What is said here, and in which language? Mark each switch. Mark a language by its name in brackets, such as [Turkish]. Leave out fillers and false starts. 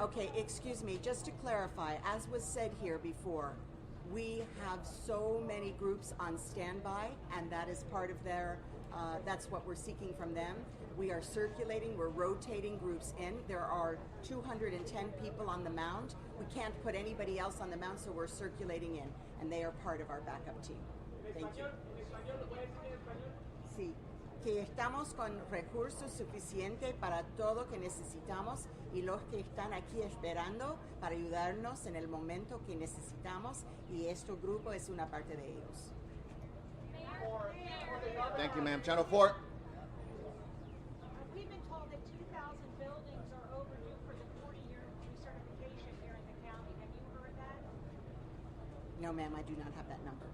[English] Okay, excuse me, just to clarify, as was said here before, we have so many groups on standby, and that is part of their, that's what we're seeking from them. We are circulating, we're rotating groups in. There are 210 people on the mound. We can't put anybody else on the mound, so we're circulating in, and they are part of our backup team. Thank you. [Spanish] Sí, que estamos con recursos suficientes para todo lo que necesitamos y los que están aquí esperando para ayudarnos en el momento que necesitamos, y este grupo es una parte de ellos. [English] Thank you, ma'am. Channel 4. We've been told that 2,000 buildings are overdue for the 40-year recertification here in the county. Have you heard that? No, ma'am, I do not have that number.